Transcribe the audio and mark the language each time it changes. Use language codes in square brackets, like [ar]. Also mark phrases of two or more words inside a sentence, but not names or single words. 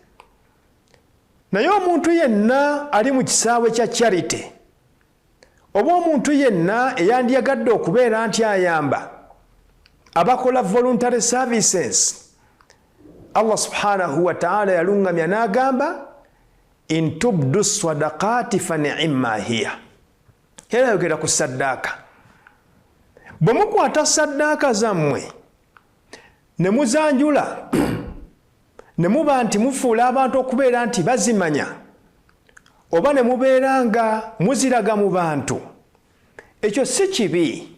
[lg] Naye omuntu yenna ali mu kisaawe kya charity oba omuntu yenna eyandiyagadde okubeera nti ayamba abakola [en] voluntary services, [ar] الله سبحانه وتعالى [lg] yaluŋŋamya n'agamba [ar] إن تبدوا الصدقات فنعما هي. [lg] Era yogera ku saddaaka. Bwe mukwata saddaaka zammwe ne muzanjula ne muba nti mufuula abantu okubeera nti bazimanya oba ne mubeera nga muziraga mu bantu, ekyo si kibi.